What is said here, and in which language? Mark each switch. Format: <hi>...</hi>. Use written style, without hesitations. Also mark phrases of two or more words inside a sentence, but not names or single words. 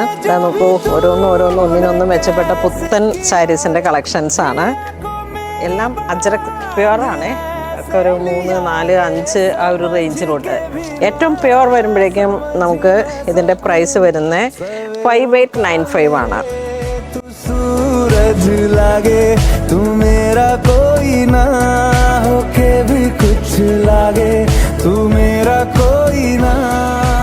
<ml>നോക്കൂ, ഓരോന്നും ഒന്നിനൊന്ന് മെച്ചപ്പെട്ട പുത്തൻ സാരീസിൻ്റെ കളക്ഷൻസ് ആണ്. എല്ലാം അജ്രക് പ്യുവറാണ്. ഒക്കെ ഒരു 3, 4, 5 ആ ഒരു റേഞ്ചിലോട്ട്. ഏറ്റവും പ്യുവർ വരുമ്പോഴേക്കും നമുക്ക് ഇതിൻ്റെ പ്രൈസ് വരുന്നത് 5895 ആണ്.</ml> <hi>तू मेरा कोई ना होके भी कुछ लागे, तू मेरा कोई ना.</hi>